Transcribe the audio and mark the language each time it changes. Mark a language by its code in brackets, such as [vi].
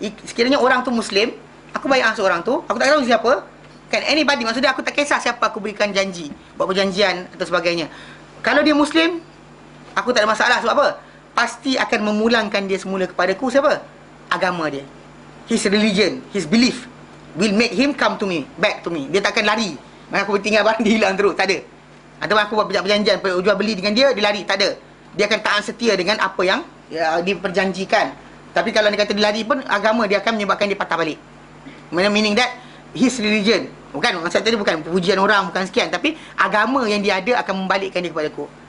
[ms] Sekiranya orang tu muslim, aku bai'ah seorang tu, aku tak tahu siapa, kan, anybody, maksudnya aku tak kisah siapa aku berikan janji, buat perjanjian atau sebagainya. Kalau dia muslim, aku tak ada masalah. Sebab apa? Pasti akan memulangkan dia semula kepadaku siapa? Agama dia. [en] His religion, his belief will make him come to me, back to me. [ms] Dia takkan lari. Maka aku tinggal barang dia hilang terus, tak ada. Atau aku buat perjanjian jual beli dengan dia lari, tak ada. Dia akan taat setia dengan apa yang diperjanjikan. Tapi kalau dia kata dia lari pun, agama dia akan menyebabkan dia patah balik. [en] Meaning that his religion, [ms] bukan maksud tadi bukan pujian orang, bukan sekian, tapi agama yang dia ada akan membalikkan dia kepada aku.